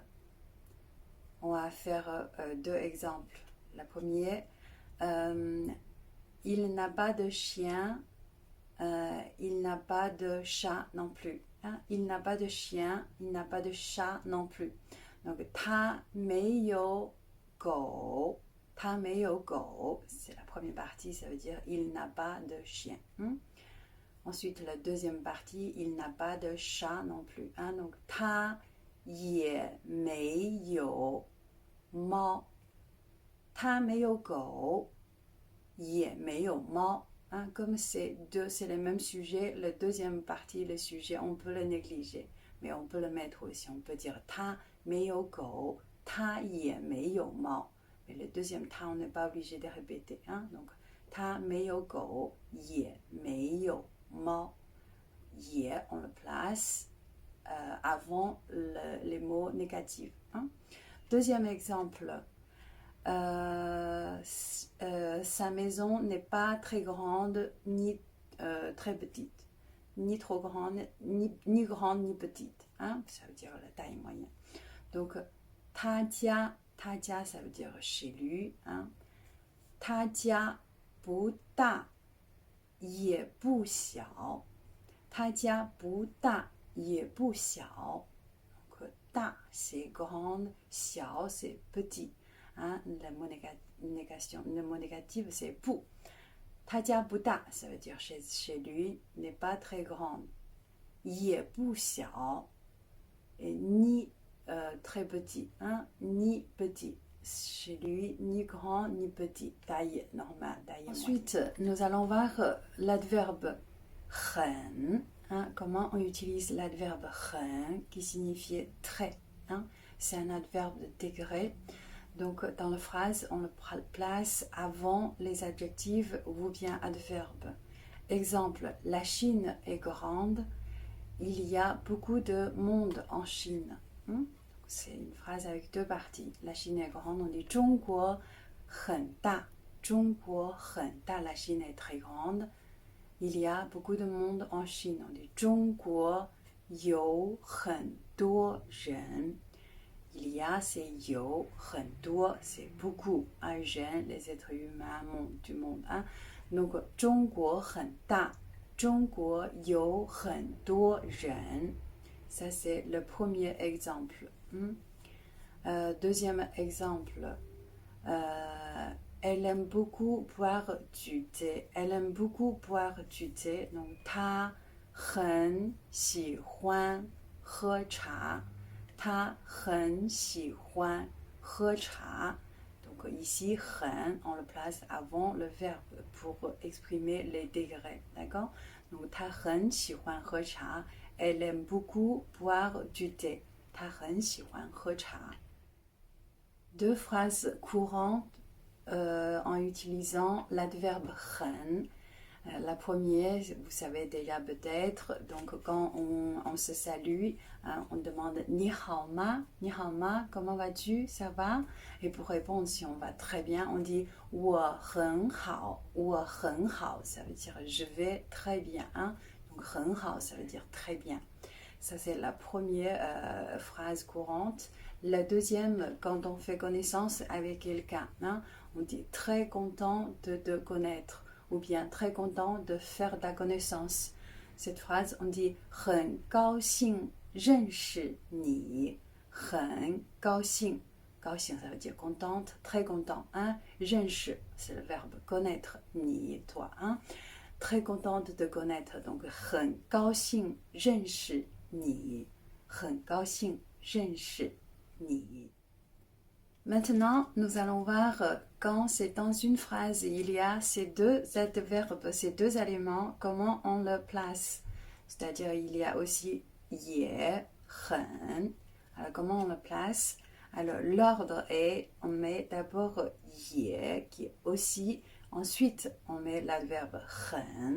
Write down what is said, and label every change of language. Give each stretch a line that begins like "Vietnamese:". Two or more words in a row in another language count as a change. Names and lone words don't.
French: On va faire deux exemples. La première, il n'a pas de chien, il n'a pas de chat non plus. Il n'a pas de chien, il n'a pas de chat non plus. Donc,
Chinese: 他没有狗, 他没有狗,
French: c'est la première partie, ça veut dire il n'a pas de chien. Ensuite, la deuxième partie, il n'a pas de chat non plus. Donc,
Chinese: 他也没有猫，他没有狗，也没有猫。
French: Comme c'est les mêmes sujets, la deuxième partie, le sujet, on peut le négliger, mais on peut le mettre aussi. On peut dire
Chinese: 他没有狗，他也没有猫。
French: Mais le deuxième 他, on n'est pas obligé de répéter. Donc,
Chinese: 他没有狗，也没有猫。也,
French: on le place avant les mots négatifs. Deuxième exemple. Sa maison n'est pas très grande ni très petite, ni trop grande, ni grande ni petite. Ça veut dire la taille moyenne. Donc, 他家 ça veut dire chez lui.
Chinese: 他家不大也不小，他家不大也不小。
French: Donc, 大 c'est grande, 小 c'est petit. Le mot négatif, c'est pour.
Chinese: 他家不大,
French: ça veut dire chez lui, n'est pas très grande.
Chinese: 也不小,
French: et ni très petit, ni petit. chez lui, ni grand ni petit, taille normale, taille moyenne. Ensuite, nous allons voir l'adverbe 很, hein, comment on utilise l'adverbe 很 qui signifie très. Hein, c'est un adverbe de degré. Donc, dans la phrase, on le place avant les adjectifs ou bien adverbes. Exemple, la Chine est grande. Il y a beaucoup de monde en Chine. C'est une phrase avec deux parties. La Chine est grande, on dit
Chinese: 中国很大. 中国很大,
French: la Chine est très grande. Il y a beaucoup de monde en Chine. On dit
Chinese: 中国有很多人.
French: Il y a, c'est
Chinese: 有很多,
French: c'est beaucoup. Un jeune, les êtres humains, monde, du monde. Hein? Donc,
Chinese: 中国很大. 中国有很多人.
French: Ça, c'est le premier exemple. Deuxième exemple. Elle aime beaucoup boire du thé. Elle aime beaucoup boire du thé. Donc,
Chinese: 她很喜欢喝茶. 她很喜欢喝茶.
French: Donc, ici, 很, on le place avant le verbe pour exprimer les degrés. D'accord? Donc,
Chinese: 她很喜欢喝茶.
French: Elle aime beaucoup boire du thé.
Chinese: 她很喜欢喝茶.
French: Deux phrases courantes en utilisant l'adverbe 很. La première, vous savez déjà peut-être, donc quand on se salue, hein, on demande
Chinese: 你好吗,
French: comment vas-tu, ça va? Et pour répondre si on va très bien, on dit
Chinese: 我很好, 我很好,
French: ça veut dire je vais très bien. Hein? Donc
Chinese: 很好,
French: ça veut dire très bien. Ça c'est la première phrase courante. La deuxième, quand on fait connaissance avec quelqu'un, hein, on dit très content de te connaître ou bien très content de faire ta connaissance. Cette phrase, on dit
Chinese: 很高兴认识你. 很高兴. 高兴,
French: ça veut dire contente, très content. Hein?
Chinese: 认识,
French: c'est le verbe connaître, ni, toi. Hein? Très contente de te connaître. Donc,
Chinese: 很高兴认识你. 很高兴认识你.
French: Maintenant, nous allons voir quand c'est dans une phrase, il y a ces deux adverbes, ces deux éléments, comment on le place. C'est-à-dire, il y a aussi 也, 很. Alors, comment on le place? Alors, l'ordre est, on met d'abord 也, qui est aussi, ensuite, on met l'adverbe 很.